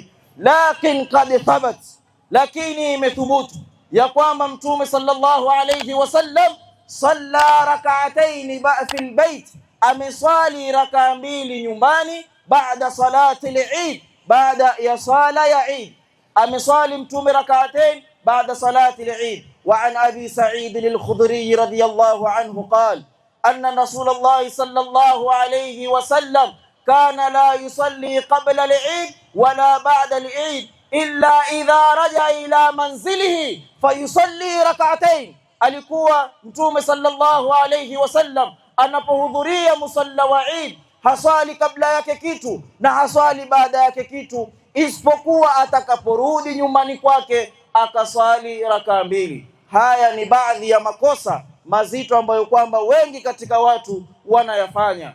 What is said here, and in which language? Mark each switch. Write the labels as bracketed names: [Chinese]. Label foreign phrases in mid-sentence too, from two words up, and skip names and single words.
[Arabic] لكن قد ثبت, [Swahili] lakini imethubutu ya kwamba Mtume [Arabic] صلى الله عليه وسلم صلى ركعتين في البيت, [Swahili] ameswali rakaa 2 nyumbani baada [Arabic] صلاة العيد, [Swahili] baada ya sala ya Eid ameswali Mtume [Arabic] ركعتين بعد صلاة العيد. وعن أبي سعيد الخدري رضي الله عنه قال أن رسول الله صلى الله عليه وسلم كان لا يصلي قبل العيد ولا بعد العيد إلا إذا رجع إلى منزله فيصلي ركعتين. [Swahili] Alikuwa Mtume [Arabic] صلى الله عليه وسلم [Swahili] anapohudhuria musalla wa Eid haswali kabla yake kitu na haswali baada yake kitu, isipokuwa atakaporudi nyumbani kwake akaswali raka mbili. Haya ni baadhi ya makosa mazito ambayo kwamba wengi katika watu wanayafanya.